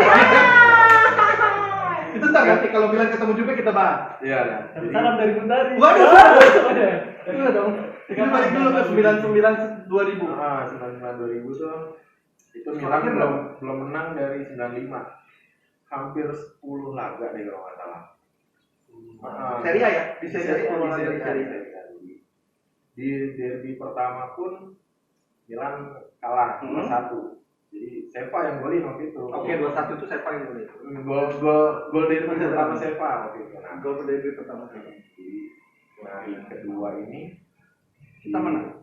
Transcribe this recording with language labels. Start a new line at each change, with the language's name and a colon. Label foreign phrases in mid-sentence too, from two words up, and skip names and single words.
Indonesian: Itu ntar nanti kalau Milan ketemu juga kita bahas. Iya lah. Jadi Salam dari Bundari. Waduh. Itu Iya dong. Ini balik dulu ke 99 2000. 99 2000 tuh itu Milan belum menang dari 95. Hampir 10 laga deh kalau nggak salah. Serie A ya? Di Serie A. Di derby pertama pun Milan kalah 2-1. Jadi Seva yang golin waktu itu. Oke, 21 itu saya paling dulu. Gol derby pertama Seva waktu itu. Nah, Gol derby pertama. di hari kedua ini Kita menang.